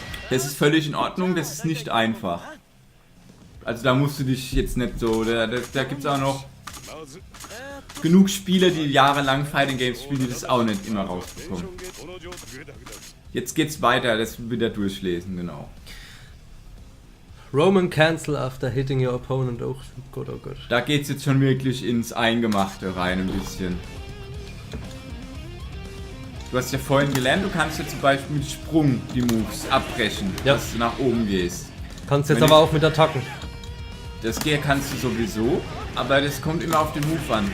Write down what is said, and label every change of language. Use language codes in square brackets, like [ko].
[de] Das ist völlig in Ordnung, das ist nicht einfach. Also da musst du dich jetzt nicht so... Da gibt es auch noch genug Spieler, die jahrelang Fighting Games spielen, die das auch nicht immer rausbekommen. Jetzt geht's weiter, das wieder durchlesen, genau. [en] Roman cancel after hitting your opponent. [de] Oh Gott, oh Gott. Da geht's jetzt schon wirklich ins Eingemachte rein ein bisschen. Du hast ja vorhin gelernt, du kannst ja zum Beispiel mit Sprung die Moves abbrechen, ja, dass du nach oben gehst. Kannst jetzt aber auch mit Attacken. Das kannst du sowieso, aber das kommt immer auf den Move an.